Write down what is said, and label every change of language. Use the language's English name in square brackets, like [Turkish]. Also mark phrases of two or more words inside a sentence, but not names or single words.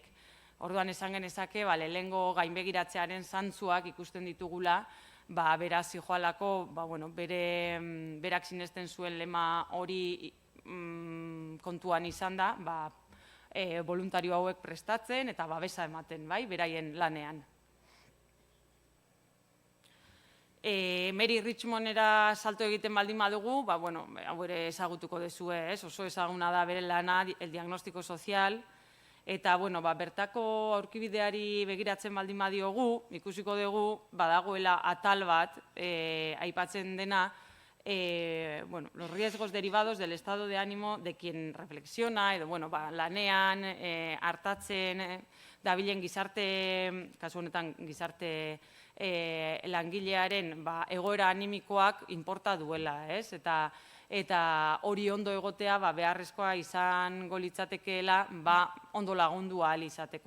[Basque] Orduan esan genezake, lehengo gainbegiratzearen zantzuak ikusten ditugula, beraz zijoalako, berak sinesten zuen lema hori kontuan izan da, voluntario hauek prestatzen eta babesa ematen, beraien lanean. Mary Richmondera salto egiten baldin badugu, hau ere ezagutuko duzue, oso ezaguna da bere lana, [Spanish] el diagnóstico social, [Basque] eta bertako aurkibideari begiratzen baldin badiogu, ikusiko dugu, badagoela atal bat, aipatzen dena, [Spanish] los riesgos derivados del estado de ánimo de quien reflexiona, [Basque] edo lanean, hartatzen, dabilen gizarte, kasu honetan gizarte langilearen egoera animikoak inporta duela, ez? Eta hori ondo egotea beharrezkoa izango litzatekeela ondo lagundu ahal izateko.